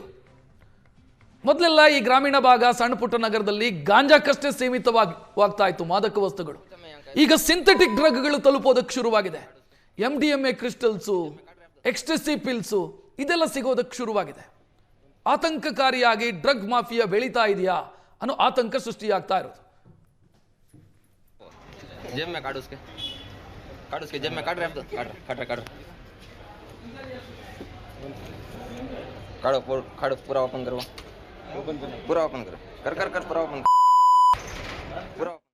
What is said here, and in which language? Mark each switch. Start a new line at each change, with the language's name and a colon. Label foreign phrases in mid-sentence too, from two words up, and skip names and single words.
Kannada: ಮೊದಲೆಲ್ಲ ಈ ಗ್ರಾಮೀಣ ಭಾಗ, ಸಣ್ಣ ಪುಟ್ಟ ನಗರದಲ್ಲಿ ಗಾಂಜಾಕ್ಕಷ್ಟೇ ಸೀಮಿತವಾಗ್ತಾ ಇತ್ತು ಮಾದಕ ವಸ್ತುಗಳು. ಈಗ
English: synthetic drugs
Kannada: ತಲುಪೋದಕ್ಕೆ ಶುರುವಾಗಿದೆ.
English: MDMA crystals, ecstasy pills
Kannada: ಇದೆಲ್ಲ ಸಿಗೋದಕ್ಕೆ ಶುರುವಾಗಿದೆ. ಆತಂಕಕಾರಿಯಾಗಿ
English: drug mafia
Kannada: ಬೆಳೀತಾ ಇದೆಯಾ ಅನ್ನೋ ಆತಂಕ ಸೃಷ್ಟಿಯಾಗ್ತಾ ಇರೋದು.
Hindi: जेब में काट उसके जेब में काट रहे काटो काटो पूरा ओपन करो, पूरा ओपन करो, कर पूरा ओपन पूरा.